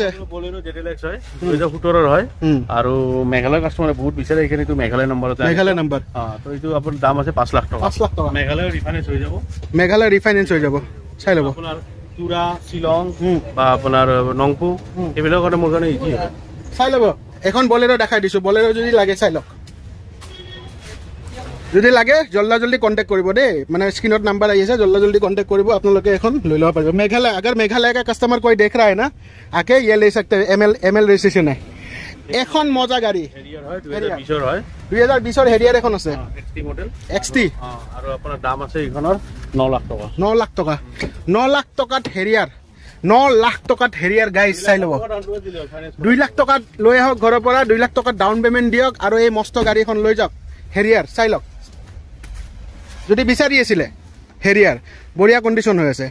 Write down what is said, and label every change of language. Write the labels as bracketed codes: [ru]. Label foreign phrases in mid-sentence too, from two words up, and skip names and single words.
[as] বলেৰো ZLX হয় 2017 হয় আৰু মেঘালয় কাষ্টমাৰে বহুত বিচাৰে এইখিনি তো মেঘালয় নম্বৰ তো এইটো আপোনাৰ দাম আছে 5 লাখ টকা মেঘালয় ৰিফাইনেন্স হৈ যাব চাই ল'ব আপোনাৰ তুৰা শিলং বা আপোনাৰ নংপু এইবিলাকৰ মোৰ কাৰণে ইজি হয় চাই ল'ব এখন বলেৰো দেখাই দিছোঁ বলেৰো যদি লাগে চাই লওক যদি লাগে জল্দি কণ্টেক্ট কৰিব দেই মানে স্ক্ৰীনত নাম্বাৰ আহি আছে জল্দি কণ্টেক্ট কৰিব আপোনালোকে এখন লৈ ল'ব পাৰিব [hi] मेघालय अगर मेघालय का कस्टमर कोई देख रहा है ना आके ये ले सकते हैं ML रजिस्ट्रेशन है [as] এখন মজা গাড়ী হেৰিয়াৰ হয় 2020 হয় 2020 ৰ হেৰিয়াৰ এখন আছে XT মডেল XT আৰু আপোনাৰ দাম আছে এইখনৰ 9 লাখ টকা 9 লাখ টকাত হেৰিয়াৰ 9 লাখ টকাত হেৰিয়াৰ গাইজ চাই ল'ব 2 লাখ টকাত লৈ আহক ঘৰৰ পৰা 2 লাখ টকাত [en] down payment [as] দিয়ক আৰু এই মস্ত গাড়ীখন লৈ যাওক হেৰিয়াৰ চাই লওক যদি বিচাৰি আছিলে হেৰিয়াৰ বঢ়িয়া কণ্ডিশ্যন হৈ আছে